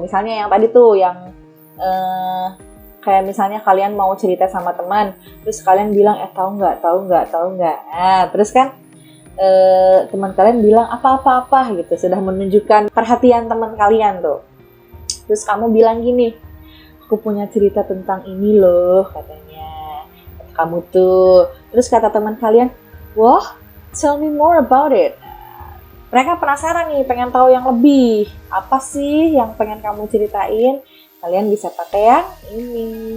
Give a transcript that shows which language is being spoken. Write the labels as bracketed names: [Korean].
[Indonesian] Misalnya yang tadi tuh, yang kayak misalnya kalian mau cerita sama teman, terus kalian bilang, tahu nggak. Nah, terus kan teman kalian bilang apa-apa gitu, sudah menunjukkan perhatian teman kalian tuh. Terus kamu bilang gini, aku punya cerita tentang ini loh, katanya. Kamu tuh. Terus kata teman kalian, wah, [English] tell me more about it. [Indonesian] Mereka penasaran nih, pengen tahu yang lebih. Apa sih yang pengen kamu ceritain? Kalian bisa pakai yang ini.